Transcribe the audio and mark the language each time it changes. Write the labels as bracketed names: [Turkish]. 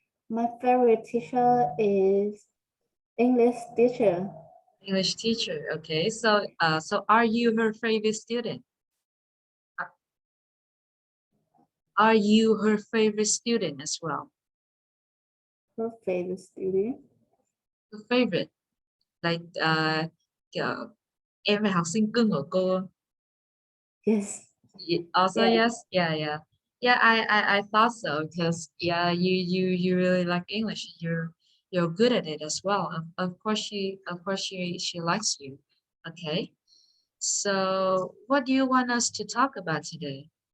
[English] My favorite teacher is English teacher. English teacher. Okay. So are you her favorite student? Are are you her favorite student as well? Her favorite student. Her favorite, like [Vietnamese] kiểu em là học sinh cưng của cô. [English] Yes, Also, yes, yes. Yeah, yeah. Yeah, I thought so because yeah, you really like English. You're good at it as well. Of course she likes you. Okay. So what do you want us to talk about today?